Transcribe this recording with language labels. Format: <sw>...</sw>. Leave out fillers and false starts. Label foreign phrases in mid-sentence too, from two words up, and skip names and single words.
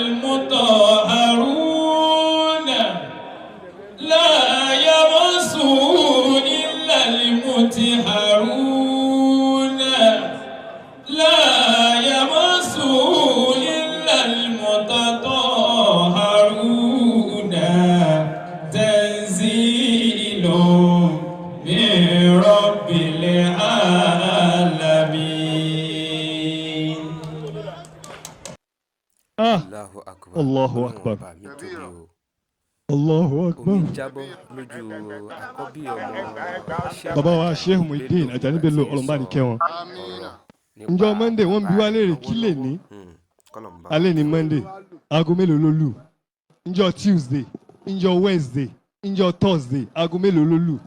<ar>المطهرون لا يمسه إلا المطهرون لا يمسه إلا المتطهرون تنزيل من رب العالمين. الله أكبر. الله أكبر.</ar> <yo>Ọlọ́run ọba mi tóbi o.</yo> <ar>Allahu</ar> <yo>Omi</yo> <ar>Akbar.</ar> <yo>ń jábọ́ lójú àkọ́bí ọmọ Sheikh Bàbá wa Sheikh Muhyiddin Ajani Bello ọlọ́mọba ní kẹ́ wọn. nípa Ǹjọ́ Monday wọ́n bi wá léèrè kí lè ní kọ́lọ̀mbà. alẹ́ ní Monday aago mélòó ló lù? Ǹjọ́ Tuesday, ǹjọ́ Wednesday, ǹjọ́ Thursday aago mélòó ló lù?</yo>